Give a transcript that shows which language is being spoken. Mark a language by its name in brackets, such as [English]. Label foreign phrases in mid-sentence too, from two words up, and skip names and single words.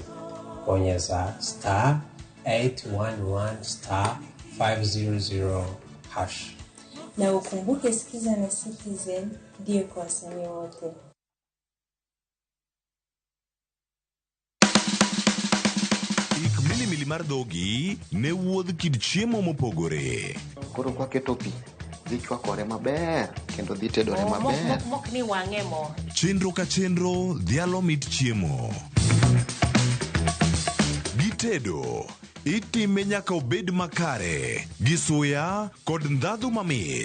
[Swahili] Bonyeza *811 *500#. Na ukumbuke sikiza na Citizen ndio kwa wasanii wote. [Luo (Kenya and Tanzania)] Mili mar dhogi ne wuodh kid chiemo mopogore. Koro kwa keto pi dhi chwakore maber kendo dhi tedore maber. Mok ni wang'e mo. Chenro ka chenro dhialo mit chiemo. Gitedo itime nyaka obed makare gi suya kod ndhadhu mamit.